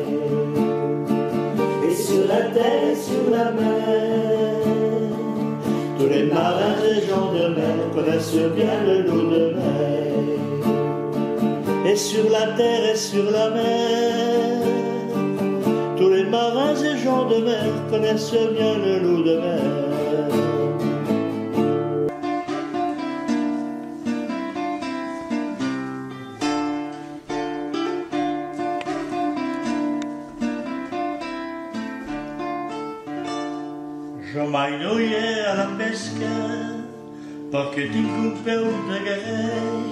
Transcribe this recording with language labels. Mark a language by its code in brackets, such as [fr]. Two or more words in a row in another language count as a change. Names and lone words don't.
[fr] Et sur la terre, sur la mer, tous les marins et gens de mer connaissent bien le loup de mer. Et sur la terre et sur la mer, tous les marins et gens de mer connaissent bien le loup de mer. [ca] Jo mai no hi a la pesca perquè tinc un peu de guerrer.